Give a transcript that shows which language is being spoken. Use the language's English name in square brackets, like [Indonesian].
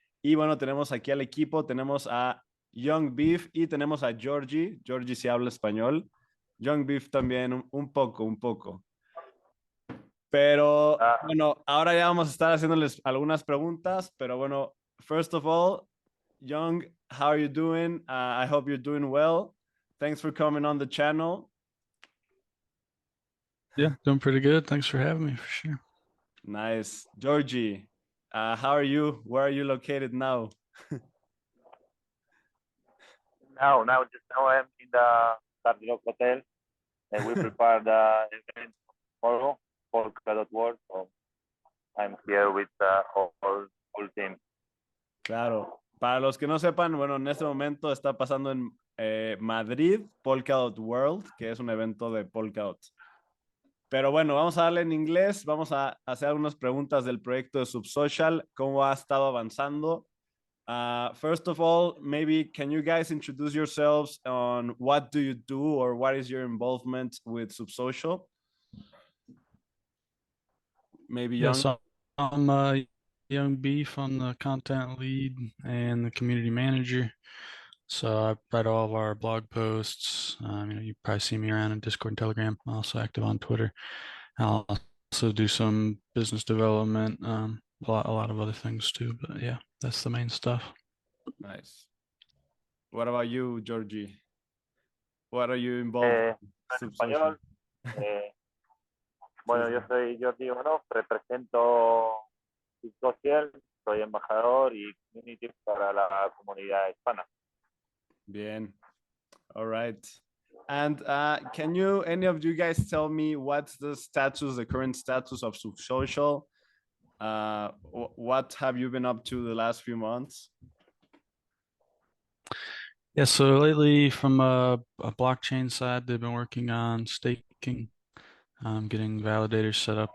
[Spanish] Y bueno, tenemos aquí al equipo, tenemos a Young Beef y tenemos a Georgie. Georgie sí habla español. Young Beef también un poco. Pero Ah, bueno, ahora ya vamos a estar haciéndoles algunas preguntas, pero bueno, [English] first of all, Young, how are you doing? I hope you're doing well. Thanks for coming on the channel. Yeah, doing pretty good. Thanks for having me for sure. Nice. Georgie, how are you? Where are you located now? now I'm in the Hard Rock Hotel, and we prepare the event tomorrow for Polkadot. So I'm here with all team. [Spanish] Claro. Para los que no sepan, bueno, en este momento está pasando en Madrid, Polkadot World, que es un evento de Polkadot. Pero bueno, vamos a darle en inglés, vamos a hacer algunas preguntas del proyecto de Subsocial, cómo ha estado avanzando. [English] First of all, maybe can you guys introduce yourselves on what do you do or what is your involvement with Subsocial? Maybe Yeah, Young. so I'm Young Beef. I'm the content lead and the community manager. So I write all of our blog posts. You probably see me around in Discord and Telegram. I'm also active on Twitter. I'll also do some business development, a lot of other things too. But yeah, that's the main stuff. Nice. What about you, Georgie? What are you involved [Spanish] En [English] in Subsocial? [Spanish] español, bueno, yo soy Jordi Ivanov, represento subsocial, soy embajador y community para la comunidad hispana. Bien. [English] All right. And can you, any of you guys tell me what's the status, the current status of Subsocial? What have you been up to the last few months? Yeah, so lately from a blockchain side, they've been working on staking, getting validators set up.